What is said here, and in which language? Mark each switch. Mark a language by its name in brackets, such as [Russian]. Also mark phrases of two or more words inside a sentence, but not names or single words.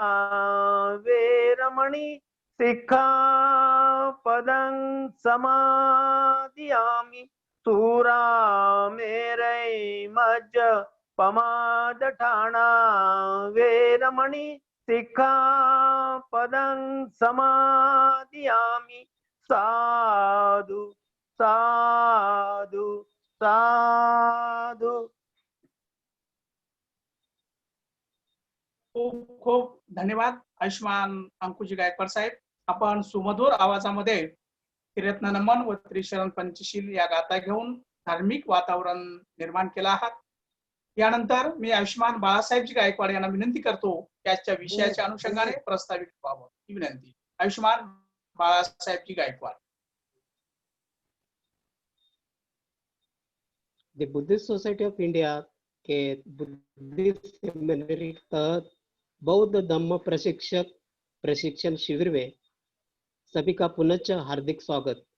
[Pali] वेरमणि सिक्खापदं समादियामि सूरामेरै मज्ज पमादठाना वेरमणि सिक्खापदं समादियामि साधु साधु साधु। [Marathi] खूप खूप धन्यवाद आयुष्मान अंकुजी गायकवाड साहेब. आपण सुमधुर आवाजामध्ये त्रिरत्न नमन व त्रिशरण पंचशील या गाथा घेऊन धार्मिक वातावरण निर्माण केलं आहात. यानंतर मी आयुष्मान बाळासाहेबजी गायकवाड यांना विनंती करतो त्याच्या विषयाच्या अनुषंगाने प्रस्तावित व्हावं ही विनंती. आयुष्मान बाळासाहेबजी गायकवाड. [Hindi] द बुद्धिस्ट सोसाइटी ऑफ इंडिया के बुद्धिस्ट सेमिनरी तहत बौद्ध धम्म प्रशिक्षण शिविर में सभी का पुनश्च हार्दिक स्वागत।